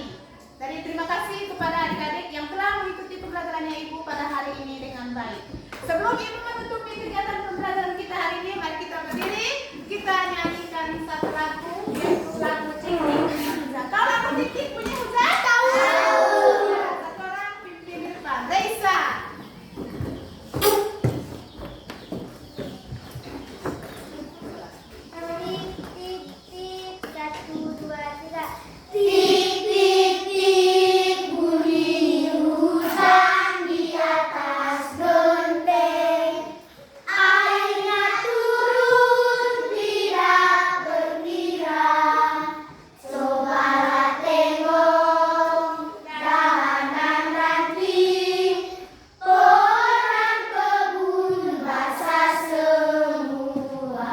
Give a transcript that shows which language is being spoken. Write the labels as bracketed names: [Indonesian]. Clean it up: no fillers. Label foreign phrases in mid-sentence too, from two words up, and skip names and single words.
[Indonesian] Jadi terima kasih kepada adik-adik yang telah mengikuti pembelajarannya Ibu pada hari ini dengan baik. Sebelum Ibu menutupi kegiatan pembelajaran kita hari ini, mari kita berdiri, kita nyanyikan satu lagu, yaitu lagu Tik Tik punya Hujan. Tahu lagu Tik Tik punya Hujan? Tahu. Satu orang pimpin di depan. Reisa. Tik tik tik 1 2 3. Tik tik tik bunyi hujan di atas genteng, airnya turun tidak berkira. Cobalah tengok dahan ranting, pohon kebun basah semua.